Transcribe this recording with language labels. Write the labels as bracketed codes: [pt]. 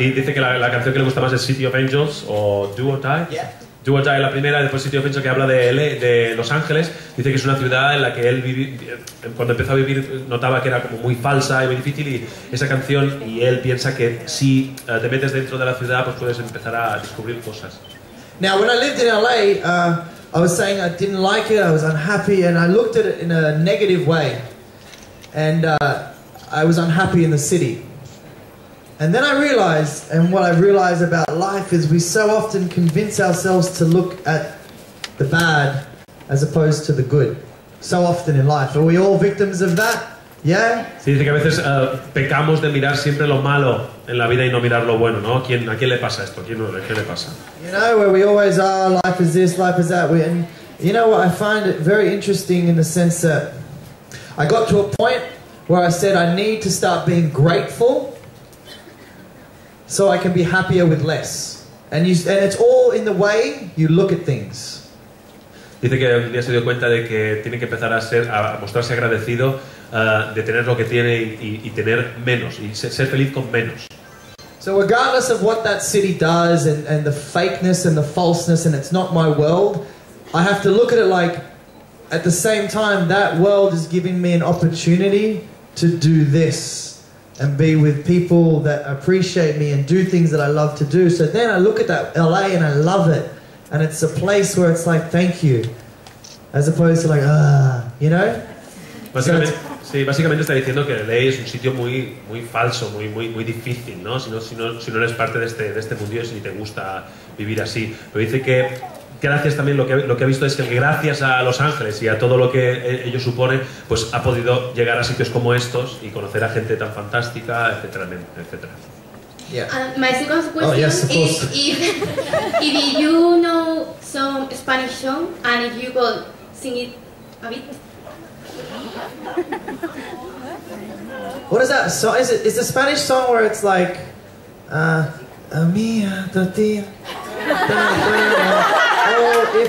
[es] Y dice que la canción que le gusta más es City of Angels o Do or Die. [en] Yeah. [es] Do or Die la primera, después City of Angels, que habla de Los Ángeles. Dice que es una ciudad en la que él cuando empezó a vivir notaba que era como muy falsa y muy difícil, y esa canción, y él piensa que si te metes dentro de la ciudad pues puedes empezar a descubrir cosas. [en] Now, when I lived in LA, I was saying I didn't like it, I was unhappy, and I looked at it in a negative way. And I was unhappy in the city. And then I realized, and what I realized about life is we so often convince ourselves to look at the bad as opposed to the good. So often in life. Are we all victims of that? Yeah? [es] Sí, dice que a veces pecamos de mirar siempre lo malo en la vida y no mirar lo bueno, ¿no? ¿A quién le pasa esto? ¿A quién le pasa? [en] You know, where we always are, life is this, life is that. And you know what, I find it very interesting in the sense that I got to a point where I said I need to start being grateful so I can be happier with less. And it's all in the way you look at things. [es] Dice que un día se dio cuenta de que tiene que empezar a mostrarse agradecido de tener lo que tiene y tener menos, y ser feliz con menos. [en] So regardless of what that city does and the fakeness and the falseness, and it's not my world, I have to look at it like, at the same time, that world is giving me an opportunity to do this and be with people that appreciate me and do things that I love to do. So then I look at that LA and I love it. And it's a place where it's like, thank you. As opposed to like, you know? [es] Básicamente está diciendo que LA es un sitio muy falso, muy difícil, ¿no? Si no eres parte de este mundillo, si te gusta vivir así. Pero dice que gracias también, lo que ha visto es que gracias a Los Ángeles y a todo lo que ello supone, pues ha podido llegar a sitios como estos y conocer a gente tan fantástica, etcétera, etcétera. [en] Yeah. My second question yes, of is course. if you know some Spanish song and if you could sing it a bit. What is that song? Is the Spanish song where it's like, mia tortilla? Oh,